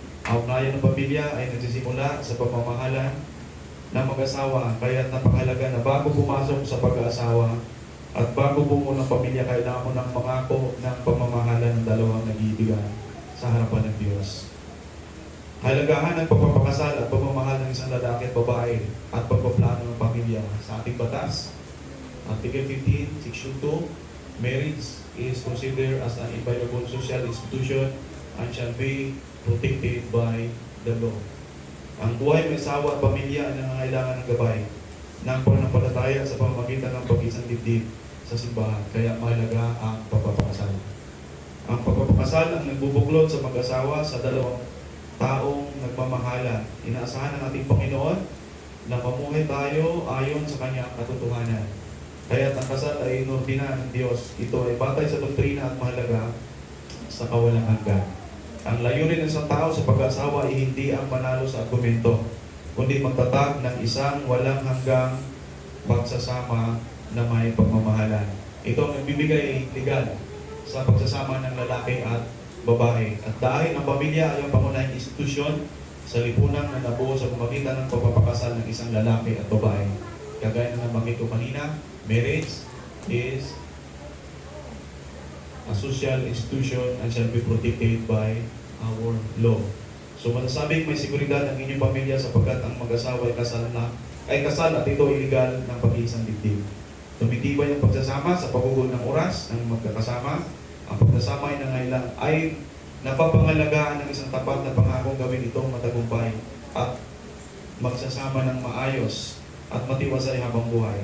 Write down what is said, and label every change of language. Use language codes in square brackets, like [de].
[tl] Ang ugnayan ng pamilya ay nagsisimula sa pamamahalan ng mag-asawa, kaya napakahalaga na bago pumasok sa pag-aasawa at bago bumuo ng pamilya, kailangan mo ng mangako ng pamamahalan ng dalawang nag-iibigan sa harapan ng Diyos. Halagahan ng pagpapakasal at pagmamahal ng isang lalaki at babae at pagpaplano ng pamilya sa ating batas. [en] Article 15, Section 2, marriage is considered as an inviolable social institution and shall be protected by the law. [tl] Ang buhay ng asawa at pamilya ay nangangailangan ng gabay ng pananampalataya sa pamamagitan ng pag-isang dibdib sa simbahan, kaya mahalaga ang pagpapakasal. Ang pagpapakasal ang nagbubuklod sa mag-asawa sa dalawang taong nagmamahalan. Inaasahan ng ating Panginoon na mamuhay tayo ayon sa kanyang katotohanan. Kaya ang kasal ay inordina ng Diyos. Ito ay batay sa doktrina at mahalaga sa kawalang hanggan. Ang layunin ng isang tao sa pag-asawa ay hindi ang manalo sa argumento, kundi magtatag ng isang walang hanggang pagsasama na may pagmamahalan. Ito ang nagbibigay legal sa pagsasama ng lalaki at babae. At dahil ang pamilya ay ang pangunahing institusyon sa lipunan na nabuo sa pamamagitan ng pagpapakasal ng isang lalaki at babae. Kagaya na nabanggit ko kanina, [en] marriage is a social institution and shall be protected by our law. [tl] So masasabing may seguridad ang inyong pamilya sapagkat ang mag-asawa ay kasal at ito ay legal ng pag-iisang dibdib. Tumitibay ang pagsasama sa pagugol ng oras ng magkakasama. Ang pagsasama ay napapangalagaan ng isang tapat na pangakong gawin itong matagumpay at magsasama ng maayos at matiwasay habang buhay.